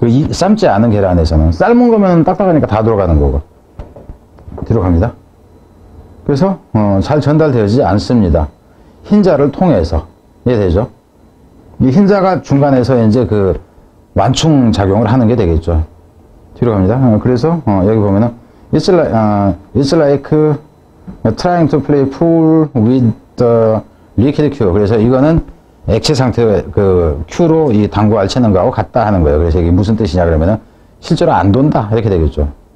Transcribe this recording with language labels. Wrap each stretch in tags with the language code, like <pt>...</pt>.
<ko>삶지 않은 계란에서는 삶은 거면 딱딱하니까 다 들어가는 거고 들어갑니다. 그래서 잘 전달되지 않습니다. 흰자를 통해서 이해되죠? 이 흰자가 중간에서 이제 그 완충 작용을 하는 게 되겠죠. 뒤로 갑니다. 그래서 여기 보면은</ko> <en>it's like trying to play pool with the liquid Q.</en> <ko>그래서 이거는 액체 상태의 그 Q로 이 당구알 치는 거하고 같다 하는 거예요. 그래서 이게 무슨 뜻이냐 그러면은 실제로 안 돈다 이렇게 되겠죠.</ko>